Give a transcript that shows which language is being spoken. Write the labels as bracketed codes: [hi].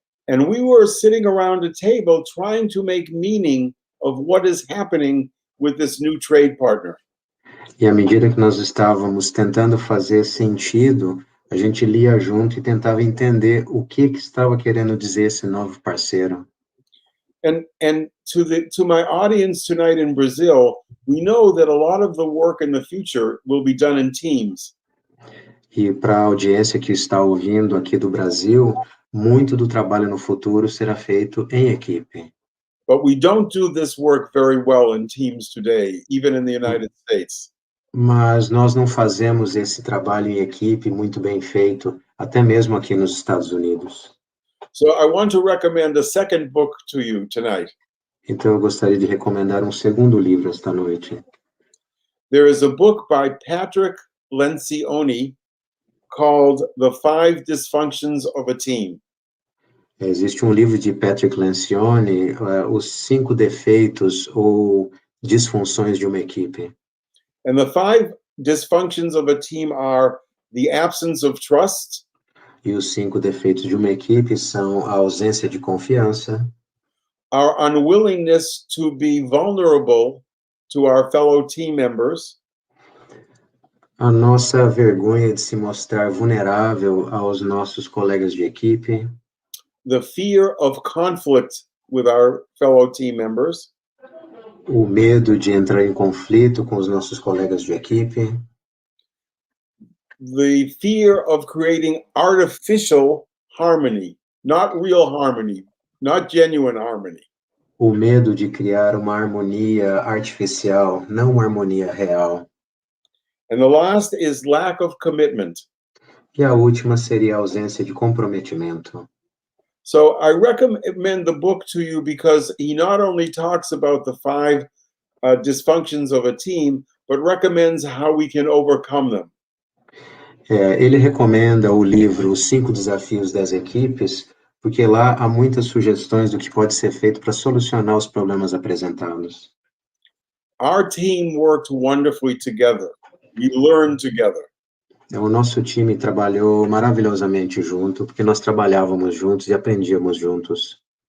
[en] And we were sitting around a table trying to make meaning of what is happening with this new trade partner. [pt] E à medida que nós estávamos tentando fazer sentido, a gente lia junto e tentava entender o que estava querendo dizer esse novo parceiro. [en] And to my audience tonight in Brazil, we know that a lot of the work in the future will be done in teams. [pt] E para a audiência que está ouvindo aqui do Brasil, muito do trabalho no futuro será feito em equipe. [en] But we don't do this work very well in teams today, even in the United States. [pt] Mas nós não fazemos esse trabalho em equipe muito bem feito, até mesmo aqui nos Estados Unidos. [en] So I want to recommend a second book to you tonight. [pt] Então eu gostaria de recomendar um segundo livro esta noite. [en] There is a book by Patrick Lencioni called The 5 Dysfunctions of a Team. [pt] Existe um livro de Patrick Lencioni, Os 5 Defeitos ou Disfunções de uma Equipe. [en] And the 5 dysfunctions of a team are the absence of trust, [pt] E os 5 defeitos de uma equipe são a ausência de confiança, [en] our unwillingness to be vulnerable to our fellow team members, [pt] a nossa vergonha de se mostrar vulnerável aos nossos colegas de equipe, [en] the fear of conflict with our fellow team members, [pt] o medo de entrar em conflito com os nossos colegas de equipe, [en] the fear of creating artificial harmony, not real harmony, not genuine harmony, [pt] o medo de criar uma harmonia artificial, não uma harmonia real. [en] and the last is lack of commitment. [pt] E a última seria a ausência de comprometimento. [en] So I recommend the book to you because he not only talks about the 5 dysfunctions of a team, but recommends how we can overcome them. [pt] Ele recomenda o livro Os 5 Desafios das Equipes, porque lá há muitas sugestões do que pode ser feito para solucionar os problemas apresentados. [en] Our team worked wonderfully together. We learned together. [pt] O nosso time trabalhou maravilhosamente junto, porque nós trabalhávamos juntos e aprendíamos juntos.